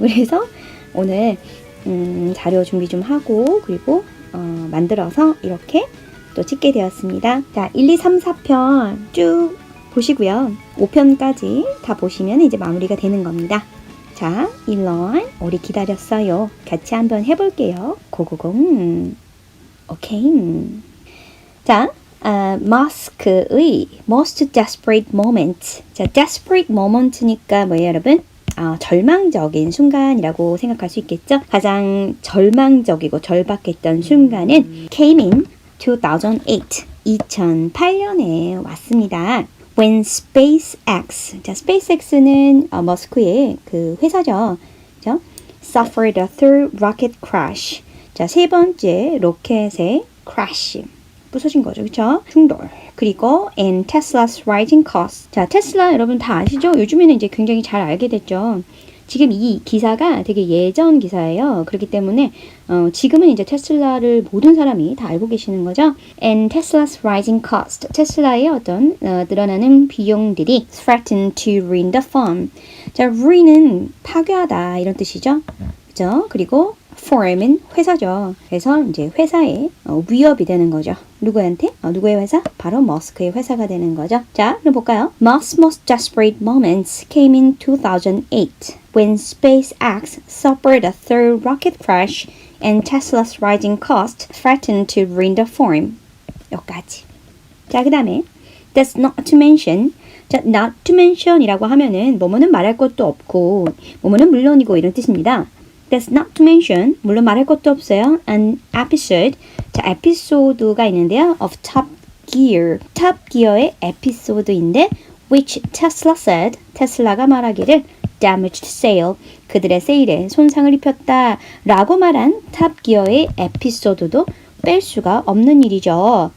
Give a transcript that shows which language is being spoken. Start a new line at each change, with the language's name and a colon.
Korean: 그래서 오늘 자료 준비 좀 하고 그리고 만들어서 이렇게 또 찍게 되었습니다. 자, 1, 2, 3, 4편 쭉 보시고요. 5편까지 다 보시면 이제 마무리가 되는 겁니다. 자, 일론 우리 기다렸어요. 같이 한번 해볼게요. 고고공. 오케이.
English: 자,
Korean: 머스크의
English: most desperate moment.
Korean: 자, desperate moment니까 뭐예요, 여러분? 절망적인 순간이라고 생각할 수 있겠죠. 가장 절망적이고 절박했던 순간은
English: came in 2008,
Korean: 2008년에 왔습니다.
English: When SpaceX,
Korean: 자, SpaceX는 머스크의 그 회사죠. 그죠?
English: Suffered a third rocket crash.
Korean: 자, 세 번째 로켓의 crash. 부서진 거죠. 그쵸? 충돌. 그리고
English: and Tesla's rising cost.
Korean: 자, 테슬라 여러분 다 아시죠? 요즘에는 이제 굉장히 잘 알게 됐죠. 지금 이 기사가 되게 예전 기사예요. 그렇기 때문에 지금은 이제 테슬라를 모든 사람이 다 알고 계시는 거죠.
English: And Tesla's rising cost.
Korean: 테슬라의 어떤 늘어나는 비용들이
English: threaten to ruin the firm.
Korean: 자, ruin은 파괴하다 이런 뜻이죠. 그죠? 그리고 firm은 회사죠. 그래서 이제 회사에 위협이 되는 거죠. 누구한테? 누구의 회사? 바로 머스크의 회사가 되는 거죠. 자, 그럼 볼까요?
English: Musk's most desperate moments came in 2008 when SpaceX suffered a third rocket crash and Tesla's rising cost threatened to ruin the firm.
Korean: 여기까지.
English: 자, 그 다음에 That's not to mention.
Korean: 자, not to mention이라고 하면은 뭐뭐는 말할 것도 없고 뭐뭐는 물론이고 이런 뜻입니다.
English: That's not to mention,
Korean: 물론 말할 것도 없어요.
English: An episode, 자,
Korean: 에피소드가 있는데요. Of Top Gear, Top Gear의 에피소드인데
English: which Tesla said,
Korean: 테슬라가 말하기를
English: damaged sale,
Korean: 그들의 세일에 손상을 입혔다 라고 말한 Top Gear의 에피소드도 뺄 수가 없는 일이죠.